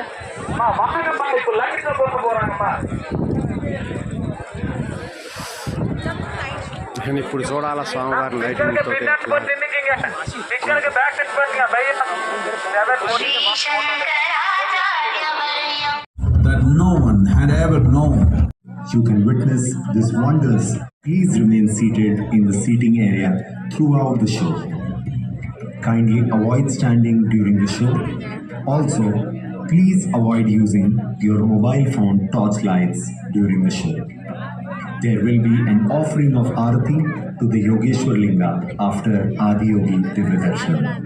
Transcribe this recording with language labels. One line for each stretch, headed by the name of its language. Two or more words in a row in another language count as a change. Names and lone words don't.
Tamil: வாங்கப்பா, இப்போ லைட்ல போட்டு போறாங்கப்பா.
Telugu: నేను ఇప్పుడు చూడాలా స్వామివారి లైటింగ్ తోటి.
English: That no one had ever known. You can witness these wonders. Please remain seated in the seating area throughout the show. Kindly avoid standing during the show. Also, please avoid using your mobile phone torchlights during the show. There will be an offering of Aarati to the Yogeshwar Linga after Adiyogi Divya Darshanam.